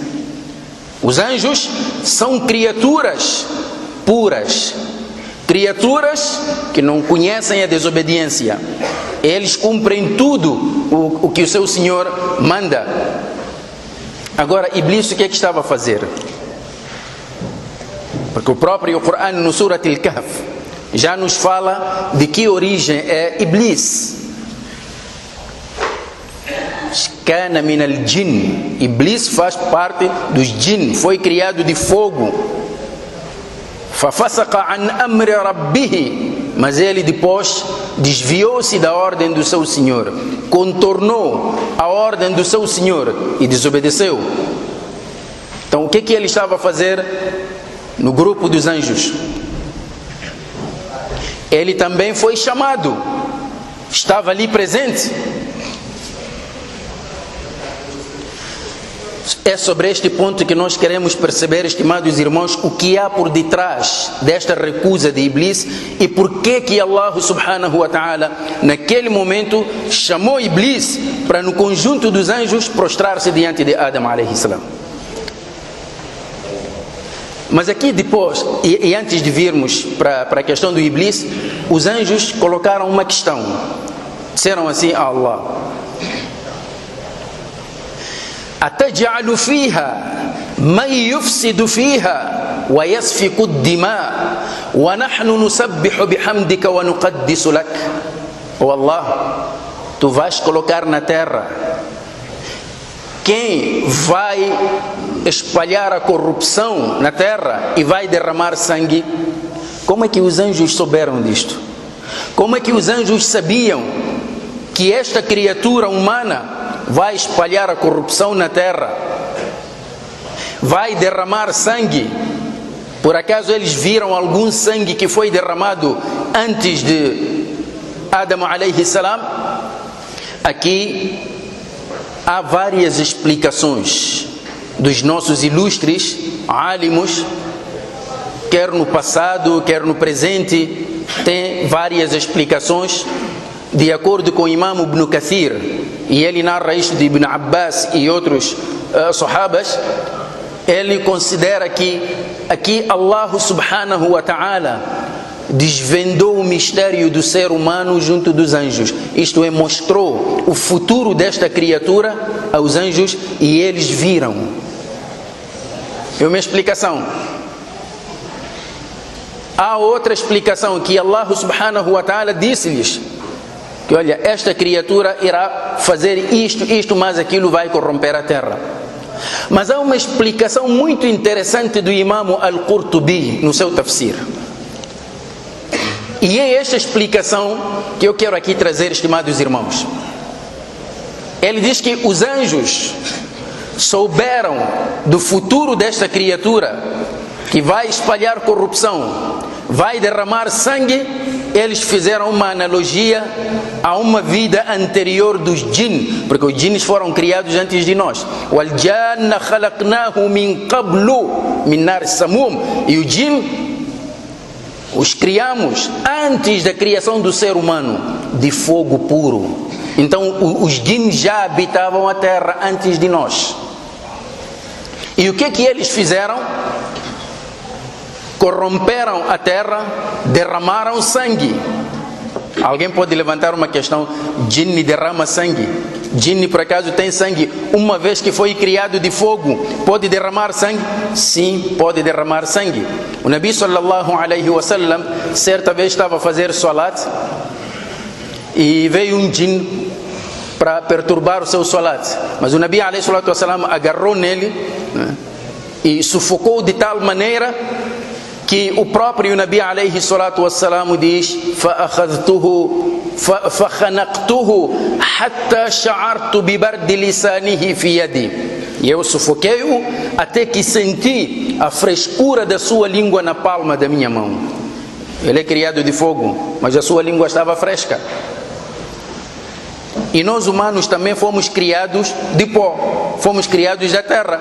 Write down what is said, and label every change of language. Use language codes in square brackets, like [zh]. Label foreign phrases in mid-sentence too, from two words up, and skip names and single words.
[pt] Os anjos são criaturas puras, criaturas que não conhecem a desobediência. Eles cumprem tudo o que o seu Senhor manda. Agora, Iblis, o que é que estava a fazer? Porque o próprio Corão, no Surat Al-Kahf, já nos fala de que origem é Iblis. [ar] كان من الجن. [pt] Iblis faz parte dos jinn, foi criado de fogo. [ar] ففسق عن أمر ربه. [pt] Mas ele depois desviou-se da ordem do seu Senhor, contornou a ordem do seu Senhor e desobedeceu. Então o que ele estava a fazer no grupo dos anjos? Ele também foi chamado, estava ali presente. É sobre este ponto que nós queremos perceber, estimados irmãos, o que há por detrás desta recusa de Iblis e por que Allah [ar] سبحانه وتعالى [pt] naquele momento chamou Iblis para no conjunto dos anjos prostrar-se diante de Adam [ar] عليه السلام. [pt] Mas aqui depois, e antes de virmos para a questão do Iblis, os anjos colocaram uma questão. Disseram assim a Allah: [ar] أتجعل فيها من يفسد فيها ويسفك الدماء ونحن نسبح بحمدك ونقدس لك. [pt] Oh Allah, tu vais colocar na terra quem vai espalhar a corrupção na terra e vai derramar sangue? Como é que os anjos souberam disto? Como é que os anjos sabiam que esta criatura humana vai espalhar a corrupção na terra, vai derramar sangue? Por acaso eles viram algum sangue que foi derramado antes de Adam [ar] عليه السلام? [pt] Aqui há várias explicações dos nossos ilustres álimos, quer no passado, quer no presente. Tem várias explicações. De acordo com o Imam Ibn Kathir, e ele narra isto de Ibn Abbas e outros sahabas, ele considera que aqui Allah [ar] سبحانه وتعالى [pt] desvendou o mistério do ser humano junto dos anjos. Isto é, mostrou o futuro desta criatura aos anjos e eles viram. É uma explicação. Há outra explicação, que Allah [ar] سبحانه وتعالى [pt] disse-lhes que, olha, esta criatura irá fazer isto, mas aquilo vai corromper a terra. Mas há uma explicação muito interessante do Imam Al-Qurtubi no seu tafsir. E é esta explicação que eu quero aqui trazer, estimados irmãos. Ele diz que os anjos souberam do futuro desta criatura, que vai espalhar corrupção, vai derramar sangue. Eles fizeram uma analogia a uma vida anterior dos jinn, porque os jinns foram criados antes de nós. [ar] وَالْجَانَّ خَلَقْنَاهُ مِنْ قَبْلُ مِنْ نَارِ السَّمُومِ. [pt] E o jinn os criamos antes da criação do ser humano, de fogo puro. Então os jinn já habitavam a terra antes de nós. E o que eles fizeram? Corromperam a terra, derramaram sangue. Alguém pode levantar uma questão: jinn derrama sangue? Jinn por acaso tem sangue? Uma vez que foi criado de fogo, pode derramar sangue? Sim, pode derramar sangue. O Nabi [ar] صلى الله عليه وسلم [pt] certa vez estava a fazer salat e veio um jinn para perturbar o seu salat. Mas o Nabi [ar] عليه الصلاة والسلام [pt] agarrou nele, né, e sufocou de tal maneira que o próprio Nabi [ar] عليه الصلاة والسلام [pt] diz: [ar] فَخَنَقْتُهُ حَتَّى شَعَرْتُ بِبَرْدِ لِسَانِهِ فِي يَدِي. [pt] E eu sufoquei-o até que senti a frescura da sua língua na palma da minha mão. Ele é criado de fogo, mas a sua língua estava fresca. E nós humanos também fomos criados de pó, fomos criados da terra.